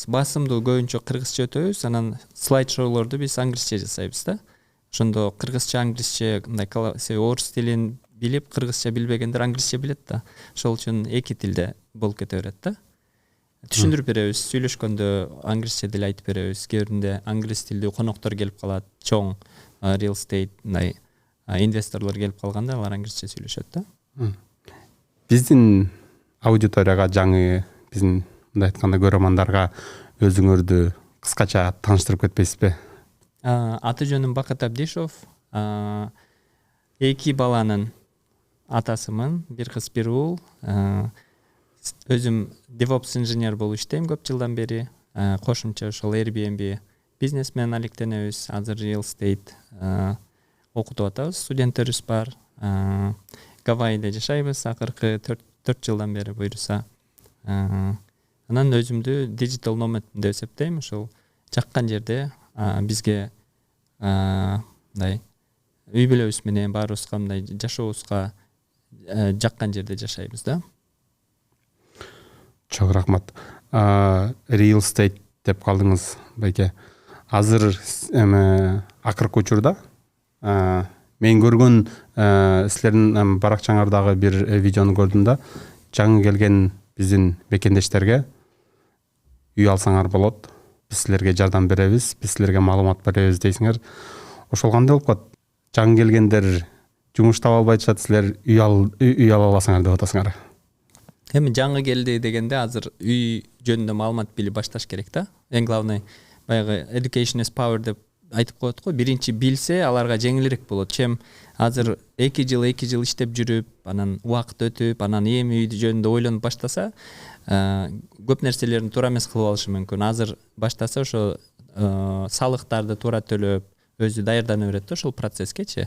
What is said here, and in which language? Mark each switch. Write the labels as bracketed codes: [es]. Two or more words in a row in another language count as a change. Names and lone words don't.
[ky] Басымдуу көбүнчө кыргызча өтөбүз, анан слайд шоулорду биз англисче жасайбыз да. Ошондо кыргызча, англисче мындай орус тилин билип, кыргызча билбегендер англисче билет да. Ошол үчүн эки тилде болуп кете берет да. Түшүндүрүп беребиз, сүйлөшкөндө англисче деле айтып беребиз. Кээ биринде англис тилдүү коноктор келип калат, чоң [en] real estate [ky] мындай инвесторлор келип калганда алар англисче сүйлөшөт да. Биздин аудиторияга жаңы, биздин мындай айтканда көрөрмандарга өзүңөрдү кыскача тааныштырып кетпейсизби? Аты жөнүм Бакыт Абдишев. 2 баланын атасымын, бир кыз, бир уул. Өзүм DevOps инженер болуп иштейм көп жылдан бери. Кошумча ошол Airbnb бизнес менен алектенебиз. Азыр [en] real estate [ky] окутуп атабыз. Студенттерибиз бар. Гавайиде жашайбыз акыркы 4 жылдан бери буюрса. Анан өзүмдү [en] digital nomad [ky] деп эсептейм. Ошол жаккан жерде бизге мындай үй бүлөбүз менен баарыбызга мындай жашообузга жаккан жерде жашайбыз да. Чоң рахмат. [en] Real estate [ky] деп калдыңыз байке. Азыр акыркы учурда мен көргөн силердин баракчаңардагы бир видеону көрдүм да. Жаңы келген биздин бекендештерге үй алсаңар болот. Биз силерге жардам беребиз, биз силерге маалымат беребиз дейсиңер. Ошол кандай болуп калат? Жаңы келгендер жумуш таба албай жатат, силер үй ала аласыңар деп атасыңар. Эми жаңы келди дегенде азыр үй жөнүндө маалымат билип башташ керек да. Эң главный баягы [en] education is power [ky] деп айтып коет го, биринчи билсе аларга жеңилирээк болот. Чем азыр 2 жыл иштеп жүрүп, анан убакыт өтүп, анан эми үй жөнүндө ойлонуп баштаса, көп нерселерин туура эмес кылып алышы мүмкүн. Азыр баштаса ошо салыктарды туура төлөп, өзү даярдана берет да ошол процесске.